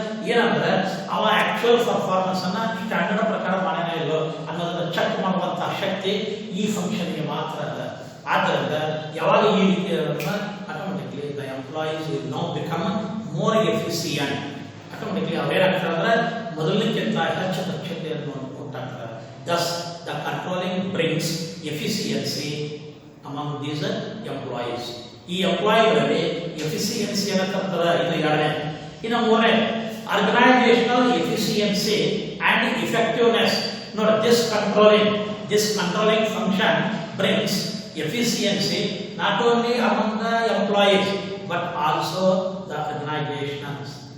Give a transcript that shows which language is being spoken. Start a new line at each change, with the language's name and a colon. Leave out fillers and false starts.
Kannada: ಏನಂದ್ರೆ ಅವ actual performance ಅನ್ನ ಸ್ಟ್ಯಾಂಡರ್ಡ್ ಪ್ರಕಾರ ಮಾಡೇನೋ ಇಲ್ಲೋ ಅನ್ನೋದನ್ನ ಚೆಕ್ ಮಾಡುವಂತಹ ಶಕ್ತಿ ಈ ಫಂಕ್ಷನ್ಗೆ ಮಾತ್ರ ಅದ. ಆದ್ದರಿಂದ ಯಾವಾಗ ಈ ರೀತಿ
English: Automatically the employees will now become more efficient.
Kannada: Automatically ಅವೇನಾಗ್ತಾರೆ ಅಂದ್ರೆ ಮೊದಲಕ್ಕಿಂತ ಹೆಚ್ಚು ದಕ್ಷತೆಯನ್ನು ಕೊಟ್ಟಾಗ್ತಾರೆ.
English: Thus, the controlling brings efficiency among these employees.
Kannada: ಈ ಎಂಪ್ಲಾಯಿಗಳಲ್ಲಿ ಎಫಿಷಿಯನ್ಸಿ ಅನ್ನತಕ್ಕಂಥದ್ದು ಇದು ಎರಡನೇ. ಇನ್ನು ಮೂರನೇ,
English: Organisational efficiency and effectiveness.
Kannada: ನೋಡಿ,
English: this controlling function brings efficiency not only among the employees but also the organizations.